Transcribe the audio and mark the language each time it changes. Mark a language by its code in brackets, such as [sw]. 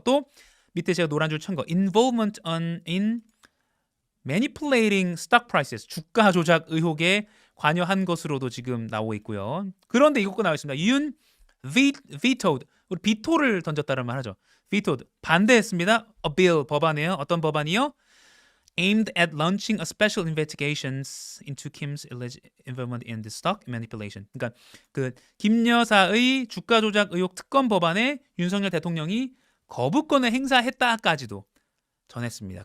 [ko] 또 밑에 제가 노란 줄 친 거 [en] involvement in manipulating stock prices, [ko] 주가 조작 의혹에 관여한 것으로도 지금 나오고 있고요. 그런데 이것도 나와 있습니다. 윤 vetoed, 우리 비토를 던졌다는 말 하죠. vetoed, 반대했습니다. [en] a bill, 법안이에요. [ko] 어떤 법안이요? [en] aimed at launching a special investigations into Kim's alleged involvement in the stock manipulation. [ko] 그러니까 김 여사의 주가 조작 의혹 특검 법안에 윤석열 대통령이 거부권을 행사했다까지도 전했습니다.